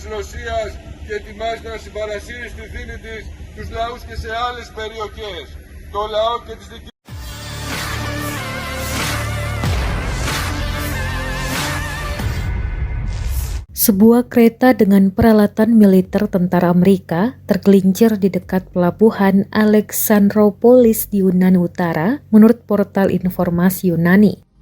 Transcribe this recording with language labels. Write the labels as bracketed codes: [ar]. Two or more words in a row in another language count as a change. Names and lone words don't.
[el] Ρωσίας και ετοιμάζεται να συμπαρασύρει στη δύνη της τους λαούς και σε άλλες περιοχές. Το λαό και τις δικές. [id] Sebuah kereta dengan peralatan militer tentara Amerika tergelincir di dekat pelabuhan Alexandroupolis di Yunani Utara, menurut portal informasi Yunani.